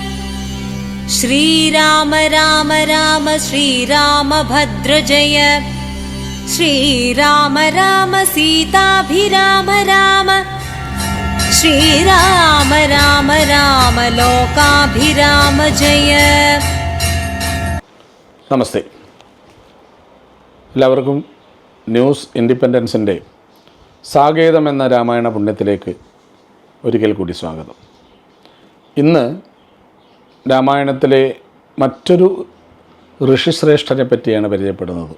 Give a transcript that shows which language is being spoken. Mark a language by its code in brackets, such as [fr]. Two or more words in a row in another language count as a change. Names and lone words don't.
[sa] श्रीराम राम राम श्रीरामभद्र जय। श्रीराम राम सीताभिराम राम। श्रीराम राम राम लोकाभिराम जय। [ml] നമസ്തേ. എല്ലാവർക്കും ന്യൂസ് ഇൻഡിപെൻഡൻസിൻ്റെ സാകേതം എന്ന രാമായണ പുണ്യത്തിലേക്ക് ഒരിക്കൽ കൂടി സ്വാഗതം. ഇന്ന് രാമായണത്തിലെ മറ്റൊരു ഋഷിശ്രേഷ്ഠനെ പറ്റിയാണ് പരിചയപ്പെടുന്നത്.